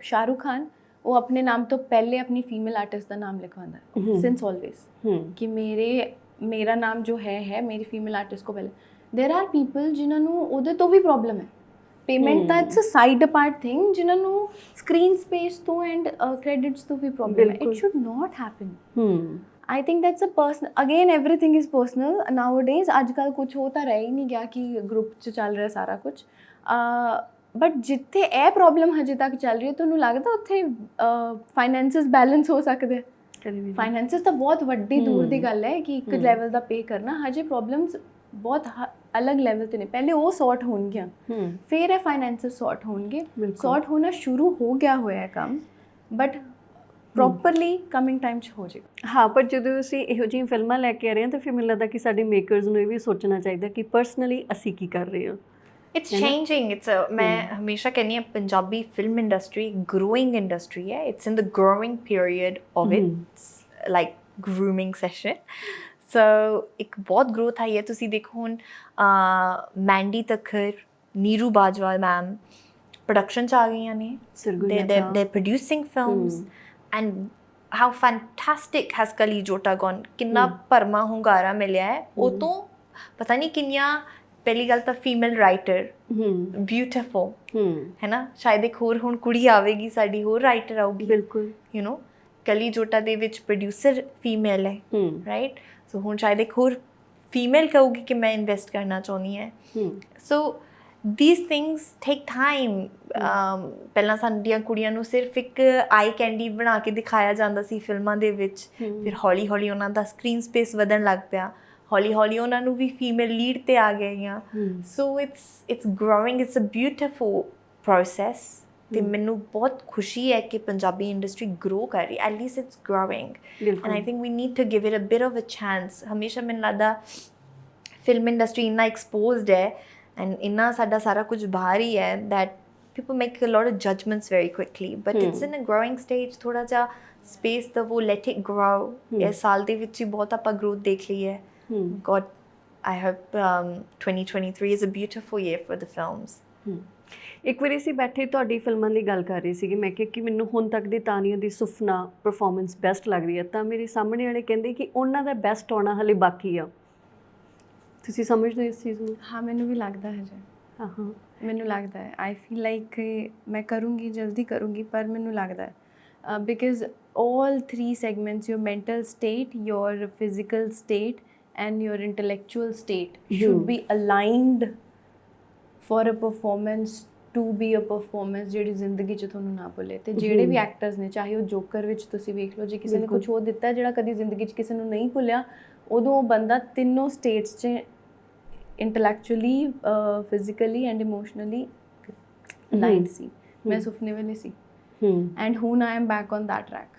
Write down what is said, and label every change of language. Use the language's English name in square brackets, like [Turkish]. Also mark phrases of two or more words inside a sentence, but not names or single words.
[Punjabi] ਸ਼ਾਹਰੁਖ ਖਾਨ ਉਹ ਆਪਣੇ ਨਾਮ ਤੋਂ ਪਹਿਲੇ ਆਪਣੀ [English] female artist [Punjabi] ਦਾ ਨਾਮ ਲਿਖਵਾਉਂਦਾ [English] since always, [Punjabi] ਕਿ [Hindi] मेरा नाम जो है मेरी [English] female artist [Hindi] को पहले। [English] there are people [Punjabi] ਜਿਨ੍ਹਾਂ ਨੂੰ ਉਹਦੇ ਤੋਂ ਵੀ ਪ੍ਰੋਬਲਮ ਹੈ। ਪੇਮੈਂਟ ਤਾਂ [English] it's a side apart thing, [Punjabi] ਜਿਨ੍ਹਾਂ ਨੂੰ [English] screen space [Punjabi] ਤੋਂ [English] end credits [Punjabi] ਤੋਂ ਵੀ ਪ੍ਰੋਬਲਮ ਹੈ। [English] It should not happen. I think that's a personal, again everything is personal nowadays। [Punjabi] ਅੱਜ ਕੱਲ੍ਹ ਕੁਛ ਹੋ ਤਾਂ ਰਹਿ ਹੀ ਨਹੀਂ ਗਿਆ ਕਿ ਗਰੁੱਪ 'ਚ ਚੱਲ ਰਿਹਾ ਸਾਰਾ ਕੁਛ, ਬਟ ਜਿੱਥੇ ਇਹ ਪ੍ਰੋਬਲਮ ਹਜੇ ਤੱਕ ਚੱਲ ਰਹੀ ਹੈ, ਤੁਹਾਨੂੰ ਲੱਗਦਾ ਉੱਥੇ ਫਾਈਨੈਂਸਿਸ ਬੈਲੈਂਸ ਹੋ ਸਕਦੇ? ਫਾਈਨੈਂਸਿਸ ਤਾਂ ਬਹੁਤ ਵੱਡੀ ਦੂਰ ਦੀ ਗੱਲ ਹੈ ਕਿ ਇੱਕ ਲੈਵਲ ਦਾ ਪੇ ਕਰਨਾ। ਹਜੇ ਪ੍ਰੋਬਲਮਸ ਬਹੁਤ ਅਲੱਗ ਲੈਵਲ 'ਤੇ ਨੇ। ਪਹਿਲੇ ਉਹ ਸੌਰਟ ਹੋਣਗੀਆਂ, ਫਿਰ ਇਹ ਫਾਈਨੈਂਸਿਸ ਸੌਰਟ ਹੋਣਗੇ। ਸੌਰਟ ਹੋਣਾ ਸ਼ੁਰੂ ਹੋ ਗਿਆ ਹੋਇਆ ਕੰਮ, ਬਟ [English] properly coming time [Punjabi] 'ਚ ਹੋ ਜਾਏਗਾ। ਹਾਂ, ਪਰ ਜਦੋਂ ਅਸੀਂ ਇਹੋ ਜਿਹੀਆਂ ਫਿਲਮਾਂ ਲੈ ਕੇ ਆ ਰਹੇ ਹਾਂ ਤਾਂ ਫਿਰ ਮੈਨੂੰ ਲੱਗਦਾ ਕਿ ਸਾਡੇ ਮੇਕਰਸ ਨੂੰ ਇਹ ਵੀ ਸੋਚਣਾ ਚਾਹੀਦਾ ਕਿ ਪਰਸਨਲੀ ਅਸੀਂ ਕੀ ਕਰ ਰਹੇ ਹਾਂ। [English] It's changing. [Punjabi] ਮੈਂ ਹਮੇਸ਼ਾ ਕਹਿਨੀ ਹੈ ਪੰਜਾਬੀ [English] film industry growing industry [Punjabi] है. [English] It's in the growing period of its like grooming session. [Punjabi] So ਇੱਕ ਬਹੁਤ growth ਆਈ ਹੈ. ਤੁਸੀ ਦੇਖੋ ਹੁਣ ਮੈਂਡੀ ਤੱਖਰ, ਨੀਰੂ ਬਾਜਵਾ ਮੈਮ production ਚ ਆ ਗਈ ਨੇ. [English] They're producing films and how fantastic has Kali Jota gone. [Punjabi] ਕਿੰਨਾ ਭਰਮਾ ਹੁੰਗਾਰਾ ਮਿਲਿਆ ਹੈ. [Hindi] वो तो पता नहीं [Punjabi] किन्नियां ਪਹਿਲੀ ਗੱਲ ਤਾਂ [English] female writer beautiful [Punjabi] ਹੈ ਨਾ। ਸ਼ਾਇਦ ਇੱਕ ਹੋਰ ਹੁਣ ਕੁੜੀ ਆਵੇਗੀ ਸਾਡੀ, ਹੋਰ ਰਾਈਟਰ ਆਊਗੀ। ਬਿਲਕੁਲ, [English] you know [Punjabi] ਕਲੀ ਜੋਟਾ ਦੇ ਵਿੱਚ [English] producer female [Punjabi] ਹੈ, ਰਾਈਟ। ਸੋ ਹੁਣ ਸ਼ਾਇਦ ਇੱਕ ਹੋਰ ਫੀਮੇਲ ਕਹੂਗੀ ਕਿ ਮੈਂ ਇਨਵੈਸਟ ਕਰਨਾ ਚਾਹੁੰਦੀ ਹਾਂ। [English] So these things take time। [Punjabi] ਪਹਿਲਾਂ ਸਾਡੀਆਂ ਕੁੜੀਆਂ ਨੂੰ ਸਿਰਫ ਇੱਕ [English] eye candy [Punjabi] ਬਣਾ ਕੇ ਦਿਖਾਇਆ ਜਾਂਦਾ ਸੀ ਫਿਲਮਾਂ ਦੇ ਵਿੱਚ, ਫਿਰ ਹੌਲੀ ਹੌਲੀ ਉਹਨਾਂ ਦਾ [English] screen space [Punjabi] ਵਧਣ ਲੱਗ ਪਿਆ, ਹੌਲੀ ਹੌਲੀ ਉਹਨਾਂ ਨੂੰ ਵੀ [English] female lead [Punjabi] 'ਤੇ ਆ ਗਈਆਂ। [English] So it's growing, it's a beautiful process [Punjabi] ਤੇ ਮੈਨੂੰ ਬਹੁਤ ਖੁਸ਼ੀ ਹੈ ਕਿ ਪੰਜਾਬੀ ਇੰਡਸਟਰੀ ਗਰੋ ਕਰ ਰਹੀ, [English] at least it's growing, and I think we need to give it a bit of a chance. [Punjabi] ਹਮੇਸ਼ਾ ਮੈਨੂੰ ਲੱਗਦਾ [English] film industry [Punjabi] ਇੰਨਾ ਐਕਸਪੋਜ਼ਡ ਹੈ ਐਂਡ ਇੰਨਾ ਸਾਡਾ ਸਾਰਾ ਕੁਝ ਬਾਹਰ ਹੀ ਹੈ [English] that people make a lot of judgments very quickly, but it's in a growing stage। [Punjabi] ਥੋੜਾ ਜਿਹਾ space ਦਵੋ, [English] let it grow। [Punjabi] ਇਸ ਸਾਲ ਦੇ ਵਿੱਚ ਹੀ ਬਹੁਤ ਆਪਾਂ growth ਦੇਖ ਲਈ ਹੈ। [English] God, I hope 2023 is a beautiful year for the films। [Punjabi] ਇੱਕ ਵਾਰੀ ਅਸੀਂ ਬੈਠੇ ਤੁਹਾਡੀ ਫਿਲਮਾਂ ਦੀ ਗੱਲ ਕਰ ਰਹੀ ਸੀਗੀ, ਮੈਂ ਕਿਹਾ ਕਿ ਮੈਨੂੰ ਹੁਣ ਤੱਕ ਦੀ ਤਾਨੀਆ ਦੀ ਸੁਫਨਾ [English] performance best [Punjabi] ਲੱਗਦੀ ਹੈ, ਤਾਂ ਮੇਰੇ ਸਾਹਮਣੇ ਵਾਲੇ ਕਹਿੰਦੇ ਕਿ ਉਹਨਾਂ ਦਾ ਬੈਸਟ ਆਉਣਾ ਹਲੇ ਬਾਕੀ ਆ। ਤੁਸੀਂ ਸਮਝਦੇ ਹੋ ਇਸ ਚੀਜ਼ ਨੂੰ? ਹਾਂ, ਮੈਨੂੰ ਵੀ ਲੱਗਦਾ ਹੈ ਜੀ। ਹਾਂ ਹਾਂ, ਮੈਨੂੰ ਲੱਗਦਾ ਹੈ, [English] I feel like [Punjabi] ਮੈਂ ਕਰੂੰਗੀ, ਜਲਦੀ ਕਰੂੰਗੀ, ਪਰ ਮੈਨੂੰ ਲੱਗਦਾ ਹੈ [English] ਬਿਕਾਜ਼ all three segments, your mental state, your physical state and your intellectual state should be aligned for a performance to be a performance [Punjabi] ਜਿਹੜੀ ਜ਼ਿੰਦਗੀ 'ਚ ਤੁਹਾਨੂੰ ਨਾ ਭੁੱਲੇ। ਤੇ ਜਿਹੜੇ ਵੀ ਐਕਟਰਸ ਨੇ, ਚਾਹੇ ਉਹ ਜੋਕਰ ਵਿੱਚ ਤੁਸੀਂ ਵੇਖ ਲਓ, ਜੇ ਕਿਸੇ ਨੇ ਕੁਝ ਹੋਰ ਦਿੱਤਾ ਜਿਹੜਾ ਕਦੀ ਜ਼ਿੰਦਗੀ 'ਚ ਕਿਸੇ ਨੂੰ ਨਹੀਂ ਭੁੱਲਿਆ, ਉਦੋਂ ਉਹ ਬੰਦਾ ਤਿੰਨੋਂ ਸਟੇਟਸ 'ਚ [English] intellectually, physically and emotionally aligned [Punjabi] ਸੀ। ਮੈਂ ਸੁਪਨੇ ਵੇਲੇ ਸੀ ਐਂਡ ਹੁਣ [English] I am back on that track.